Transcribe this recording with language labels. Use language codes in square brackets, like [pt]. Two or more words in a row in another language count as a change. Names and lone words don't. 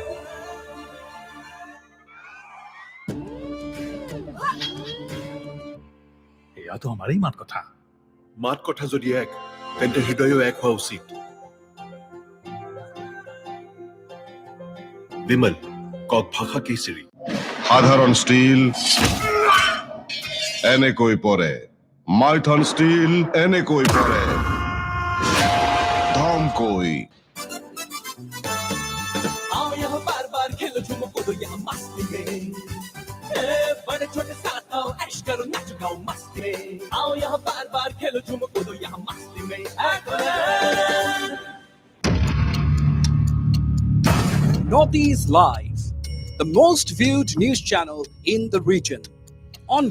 [as] এয়াতো আমাৰেই মাত কথা যদি এক তেন্তে হৃদয়ো এক হোৱা উচিত বিমল কক ভাষা কেচৰি সাধাৰণ ষ্টীল এনেকৈ পৰে মাইথন ষ্টীল এনেকৈ পৰে ধমকৈ [hi] आओ यहाँ बार बार खेलो झूमो कूदो यहाँ मस्ती में बड़े छोटे साथ आओ ऐश करो नाचो गाओ मस्ती में आओ यहाँ बार बार खेलो झूमो कूदो यहाँ मस्ती में [en] Northeast Live, the most viewed news channel in the region.